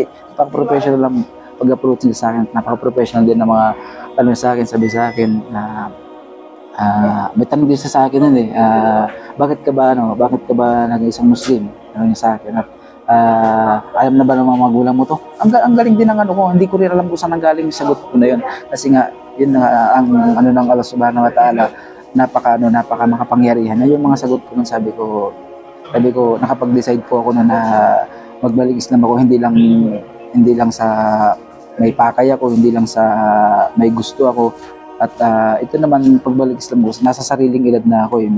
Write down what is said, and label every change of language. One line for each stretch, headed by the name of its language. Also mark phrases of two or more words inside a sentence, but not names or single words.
Filipino: Napaka-professional lang pag-approach niya sa akin, napaka-professional din ng mga sabi sa akin na may tanong din sa akin bakit ka ba naging isang Muslim? Ano niya sa akin at alam na ba ng mga magulang mo to? Ang galing din ng ko, hindi ko rin alam kung saan nanggaling yung sagot ko na yun, kasi nga yun ang ng Allah
Arabic: سبحانه وتعالى,
Filipino: napaka makapangyarihan na yung mga sagot ko nun. Sabi ko nakapag-decide po ako na magbalik Islam ako, hindi lang sa may pakay ako, hindi lang sa may gusto ako. At ito naman, pagbalik Islam ko, nasa sariling edad na ako eh.